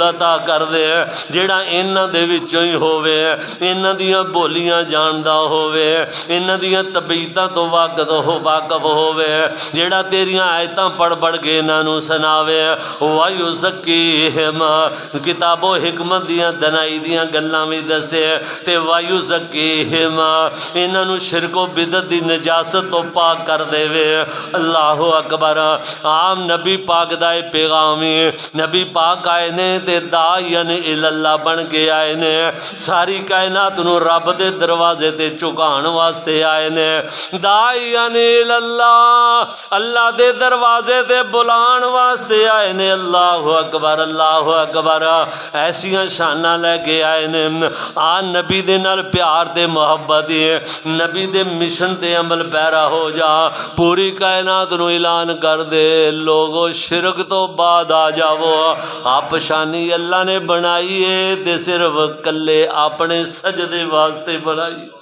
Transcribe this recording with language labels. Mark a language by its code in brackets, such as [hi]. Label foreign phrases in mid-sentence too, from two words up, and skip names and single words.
[pa] عطا کر دے جیڑا انہاں دے وچوں ہی ہووے، انہاں دیاں بولیاں جاندا ہووے، انہاں دیاں طبیعتاں تو واقف ہووے، جیڑا تیریاں آیتاں پڑھ پڑھ کے انہاں نو سناوے، وَيُزَكِّيهِمْ، کتاب و حکمت دیاں دنائی دیاں گلاں وی دسے، تے وَيُزَكِّيهِمْ، انہاں نو شرک و بدعت دی نجاست تو پاک کر دے وے۔ [ar] اللہ اکبر، [pa] عام نبی پاک دا پیغامی نبی پاک آئے نے تے داعیان اللہ بن کے آئے نے، ساری کائنات نو رب دے دروازے تے چکان واسطے آئے نے، داعیان اللہ، اللہ دے دروازے تے بلان واسطے آئے نے۔ [ar] اللہ اکبر، اللہ اکبر، [pa] ایسیاں شانہ لے کے آئے نے۔ آن نبی دے نال پیار تے محبت ہے، نبی دے مشن تے عمل پیرا ہو جا، پوری کائنات نو اعلان کر دے، لوگو شرک تو بعد آ جاؤ، آپ شانی اللہ نے بنائی ہے تے صرف کلے اپنے سجدے واسطے بنائی۔